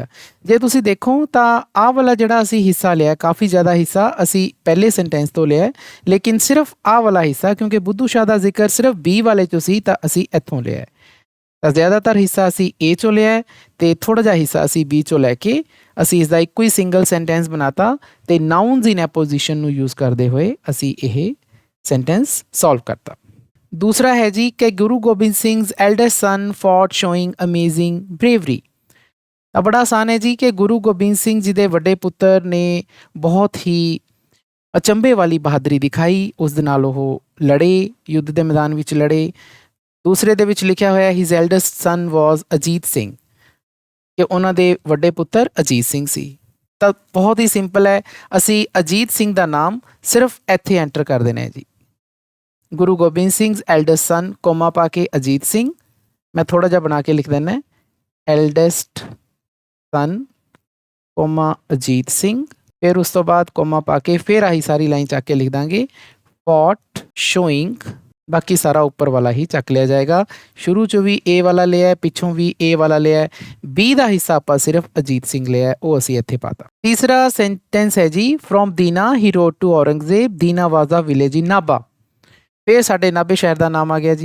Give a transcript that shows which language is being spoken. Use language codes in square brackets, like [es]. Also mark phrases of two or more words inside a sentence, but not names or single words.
[pa] ਜੇ ਤੁਸੀਂ ਦੇਖੋ ਤਾਂ ਆਹ ਵਾਲਾ ਜਿਹੜਾ ਅਸੀਂ ਹਿੱਸਾ ਲਿਆ, ਕਾਫੀ ਜ਼ਿਆਦਾ ਹਿੱਸਾ ਅਸੀਂ ਪਹਿਲੇ ਸੈਂਟੈਂਸ ਤੋਂ ਲਿਆ, ਲੇਕਿਨ ਸਿਰਫ ਆਹ ਵਾਲਾ ਹਿੱਸਾ ਕਿਉਂਕਿ ਬੁੱਧੂ ਸ਼ਾਹ ਦਾ ਜ਼ਿਕਰ ਸਿਰਫ B ਵਾਲੇ ਚੋਂ ਸੀ ਤਾਂ ਅਸੀਂ ਇੱਥੋਂ ਲਿਆ। ਤਾਂ ਜ਼ਿਆਦਾਤਰ ਹਿੱਸਾ ਅਸੀਂ A ਚੋਂ ਲਿਆ ਹੈ ਤੇ ਥੋੜ੍ਹਾ ਜਿਹਾ ਹਿੱਸਾ ਅਸੀਂ B ਚੋਂ ਲੈ ਕੇ ਅਸੀਂ ਇਸ ਦਾ ਇੱਕੋ ਹੀ [en] single sentence [pa] ਬਣਾਤਾ ਤੇ [en] nouns in apposition [pa] ਨੂੰ ਯੂਜ਼ ਕਰਦੇ ਹੋਏ ਅਸੀਂ ਇਹ ਸੈਂਟੈਂਸ ਸੋਲਵ ਕਰਤਾ। ਦੂਸਰਾ ਹੈ ਜੀ ਕਿ [en] ਗੁਰੂ ਗੋਬਿੰਦ ਸਿੰਘ's eldest son fought showing amazing bravery। [pa] ਤਾਂ ਬੜਾ ਆਸਾਨ ਹੈ ਜੀ ਕਿ ਗੁਰੂ ਗੋਬਿੰਦ ਸਿੰਘ ਜੀ ਦੇ ਵੱਡੇ ਪੁੱਤਰ ਨੇ ਬਹੁਤ ਹੀ ਅਚੰਭੇ ਵਾਲੀ ਬਹਾਦਰੀ ਦਿਖਾਈ, ਉਸ ਦੇ ਨਾਲ ਉਹ ਲੜੇ, ਯੁੱਧ ਦੇ ਮੈਦਾਨ ਵਿੱਚ ਲੜੇ। ਦੂਸਰੇ ਦੇ ਵਿੱਚ ਲਿਖਿਆ ਹੋਇਆ [en] his eldest son was [pa] ਅਜੀਤ ਸਿੰਘ, ਕਿ ਉਹਨਾਂ ਦੇ ਵੱਡੇ ਪੁੱਤਰ ਅਜੀਤ ਸਿੰਘ ਸੀ। ਤਾਂ ਬਹੁਤ ਹੀ ਸਿੰਪਲ ਹੈ, ਅਸੀਂ ਅਜੀਤ ਸਿੰਘ ਦਾ ਨਾਮ ਸਿਰਫ ਇੱਥੇ ਐਂਟਰ ਕਰ ਦੇਣਾ ਹੈ ਜੀ। ਗੁਰੂ ਗੋਬਿੰਦ ਸਿੰਘ [en] 's eldest son [pa] ਕੋਮਾ ਪਾ ਕੇ ਅਜੀਤ ਸਿੰਘ, ਮੈਂ ਥੋੜਾ ਜਿਹਾ ਬਣਾ ਕੇ ਲਿਖ ਦਿੰਦਾ [en] eldest son [pa] ਕੋਮਾ ਅਜੀਤ ਸਿੰਘ, ਫਿਰ ਉਸ ਤੋਂ ਬਾਅਦ ਕੋਮਾ ਪਾ ਕੇ ਫਿਰ ਆਹੀ ਸਾਰੀ ਲਾਈਨ ਚੱਕ ਕੇ ਲਿਖ ਦਾਂਗੇ [en] fought showing, [pa] ਬਾਕੀ ਸਾਰਾ ਉੱਪਰ ਵਾਲਾ ਹੀ ਚੱਕ ਲਿਆ ਜਾਏਗਾ। ਸ਼ੁਰੂ 'ਚ ਵੀ A ਵਾਲਾ ਲਿਆ, ਪਿੱਛੋਂ ਵੀ A ਵਾਲਾ ਲਿਆ, B ਦਾ ਹਿੱਸਾ ਆਪਾਂ ਸਿਰਫ ਅਜੀਤ ਸਿੰਘ ਲਿਆ, ਉਹ ਅਸੀਂ ਇੱਥੇ ਪਾਤਾ। ਤੀਸਰਾ ਸੈਂਟੈਂਸ ਹੈ ਜੀ [en] from Dina he rode to Aurangzeb, Dina was the village in Nabha. [pa] ਫਿਰ ਸਾਡੇ ਨਾਭੇ ਸ਼ਹਿਰ ਦਾ ਨਾਮ ਆ ਗਿਆ ਜੀ।